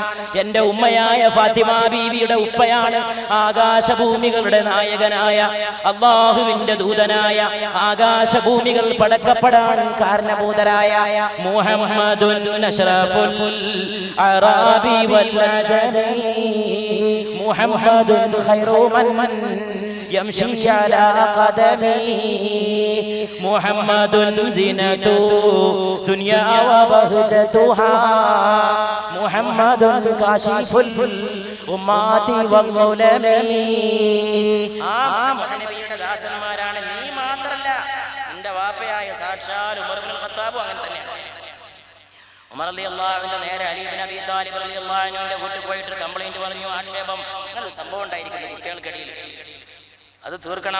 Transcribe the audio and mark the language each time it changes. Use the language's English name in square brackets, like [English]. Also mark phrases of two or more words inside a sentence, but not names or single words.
[Malayalam] എന്റെ ഉമ്മയായ ഫാത്തിമ ബീവിയുടെ ഉപ്പയാണ് ആകാശഭൂമികളുടെ നായകനായ അല്ലാഹുവിന്റെ ദൂതനായ ആകാശഭൂമികൾ പടക്കപ്പെടാൻ കാരണഭൂതരായ [Arabic] محمد أشرف العرب والعجم محمد خير من يمشي على قدمي محمد زينة دنيا وبهجتها محمد كاشف الأمات والظلم. [Malayalam] മുഹമ്മദിയുടെ ദാസന്മാരാണ്. നീ മാത്രല്ല, നിന്റെ വാപ്പയായ സാക്ഷാൽ ഉമർ ഇബ്നുൽ ഖത്താബ് അങ്ങനെ തന്നെയാണ്. ഉമർ [Arabic] رضي الله عنه [Malayalam] നേരെ അലി ഇബ്നു അബീ താലിബ് റളിയല്ലാഹു അൻഹുവിന്റെ വീട്ടിൽ പോയിട്ട് കംപ്ലൈന്റ് പറഞ്ഞു, ആക്ഷേപം, അങ്ങനെ ഒരു സംഭവം ഉണ്ടായിരിക്കുന്നു കുട്ടികൾക്കിടയിൽ, അത് തീർക്കണം.